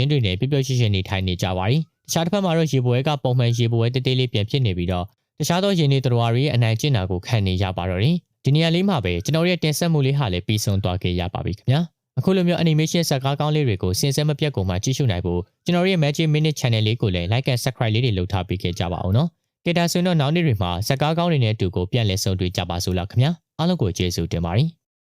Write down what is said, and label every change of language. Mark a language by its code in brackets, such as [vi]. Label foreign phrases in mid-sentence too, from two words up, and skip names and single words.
[my] ချင်းတွေနဲ့ပျော်ပျော်ရွှင်ရွှင်နေထိုင်နေကြပါ၏တခြားတစ်ဖက်မှာတော့ရေပွဲကပုံမှန်ရေပွဲတေးသေးလေးပြန်ဖြစ်နေပြီးတော့တခြားသောရင်းနှီးတော်ဝါတွေရဲ့အနိုင်ကျင့်တာကိုခံနေရပါတော့တယ်ဒီနေရာလေးမှာပဲကျွန်တော်ရဲ့တင်ဆက်မှုလေးဟာလည်းပြီးဆုံးသွားခဲ့ရပါပြီခင်ဗျာအခုလိုမျိုး animation ဇာတ်ကားကောင်းလေးတွေကိုစင်စဲမပြတ်ကုန်မှကြည့်ရှုနိုင်ဖို့ကျွန်တော်ရဲ့ [en] Magic Minute Channel [my] လေးကိုလည်း [en] like and subscribe [my] လေးတွေလုပ်ထားပေးခဲ့ကြပါအောင်နော်ကဲဒါဆိုရင်တော့နောက်နေ့တွေမှာဇာတ်ကားကောင်းတွေနဲ့အတူကိုပြန်လည်ဆုံတွေ့ကြပါစို့လားခင်ဗျာအားလုံးကိုကျေးဇူးတင်ပါတယ်